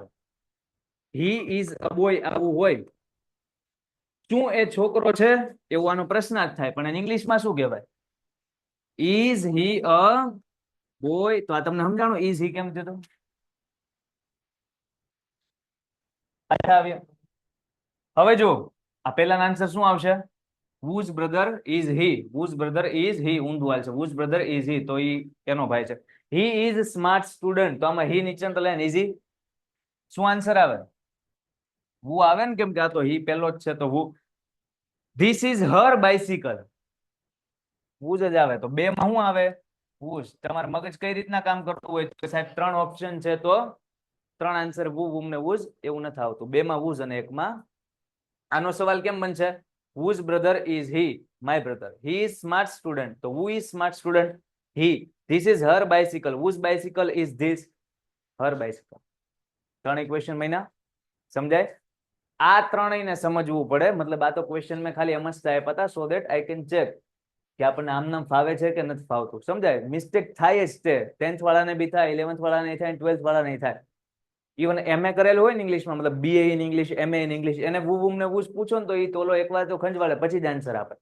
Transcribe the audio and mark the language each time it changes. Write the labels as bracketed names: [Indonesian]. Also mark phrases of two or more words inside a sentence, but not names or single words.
[English] he is a boy [Gujarati] આવું હોય. શું એ છોકરો છે એવું આનો પ્રશ્નાર્થ થાય. પણ ઇંગ્લિશમાં શું કહેવાય? [English] is he a boy? [Gujarati] તો આ તમને સમજાણું [English] is he [Gujarati] કેમ થયું? હવે જો આ પહેલાનો આન્સર શું આવશે? [English] whose brother is he? whose brother is he? [Gujarati] ઊંધું હાલશે. [English] whose brother is he? [Gujarati] તો ઈ એનો ભાઈ છે. [English] he is smart student. [Gujarati] તો આમાં he નીચે તો લે ઇઝી શું આન્સર આવે? who આવે ને, કેમ કે આ તો he પહેલો જ છે તો who. [English] this is her bicycle. [Gujarati] whose જ આવે. તો બે માં શું આવે? whose. તમારું મગજ કઈ રીતના કામ કરતું હોય તો સાહેબ ત્રણ ઓપ્શન છે તો ત્રણ આન્સર who, whom ને whose એવું નથી આવતું. બે માં whose અને એકમાં. આનો સવાલ કેમ બનશે? [English] whose brother is he? my brother. he is smart student. તો who is smart student? he. this is her bicycle. whose bicycle is this? her bicycle. [Gujarati] ત્રણ ઇક્વેશન મહિના સમજાય? આ ત્રણેયને સમજવું પડે. મતલબ આ તો ક્વેશ્ચન મેં ખાલી એમ જ થાય પતા [English] so that I can check [Gujarati] કે આપણને આમ નામ ફાવે છે કે નથી ફાવતું. સમજાય? મિસ્ટેક થાય જ તે 10th વાળાને બી થાય, 11th વાળાને થાય, 12th વાળાને થાય. ઇવન એમએ કરેલું હોય ને ઇંગ્લિશમાં, મતલબ [English] BA in English, MA in English, [Gujarati] એને વુમ ને વૂસ પૂછો ને તો એ તોલો એકવાર તો ખંજવાળે પછી જ આન્સર આપે.